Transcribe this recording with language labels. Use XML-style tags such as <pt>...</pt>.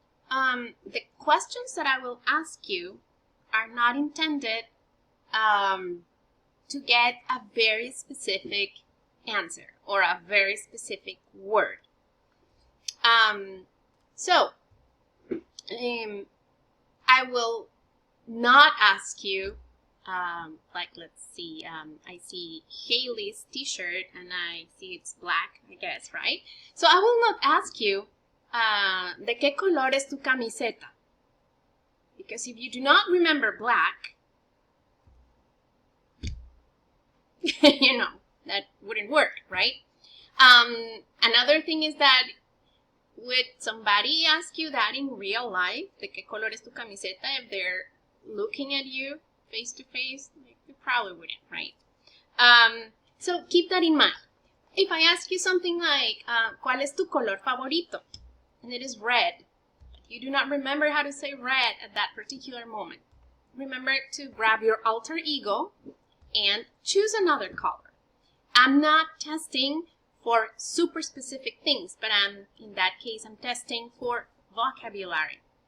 <en>The questions that I will ask you are not intended to get a very specific answer or a very specific word. So, I will not ask you, like, let's see, I see Haley's t-shirt and I see it's black, I guess, right? So I will not ask you,</en> <es>¿de qué color es tu camiseta?</es> <en>Because if you do not remember black, you know, that wouldn't work, right? Another thing is that would somebody ask you that in real life?</en> <es>¿De qué color es tu camiseta?</es> <en>If they're looking at you face to face, you probably wouldn't, right? So keep that in mind. If I ask you something like,</en> <es>¿cuál es tu color favorito?</es> <en>And it is red. You do not remember how to say red at that particular moment. Remember to grab your alter ego and choose another color. I'm not testing for super specific things, but in that case, I'm testing for vocabulary.</en>